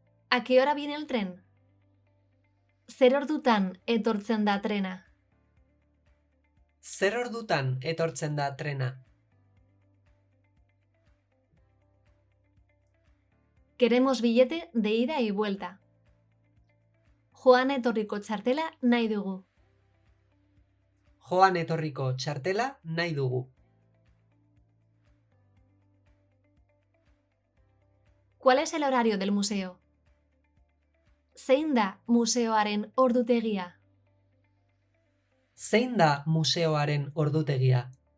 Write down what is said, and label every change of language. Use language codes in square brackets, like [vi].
[es] ¿A qué hora viene el tren? [eu] Zer ordutan etortzen da trena. Zer ordutan etortzen da trena? [es] Queremos billete de ida y vuelta. [eu] Joan etorriko txartela nahi dugu. Joan etorriko txartela nahi dugu. [es] ¿Cuál es el horario del museo? [eu] Zein da museoaren ordutegia? Zein da museoaren ordutegia?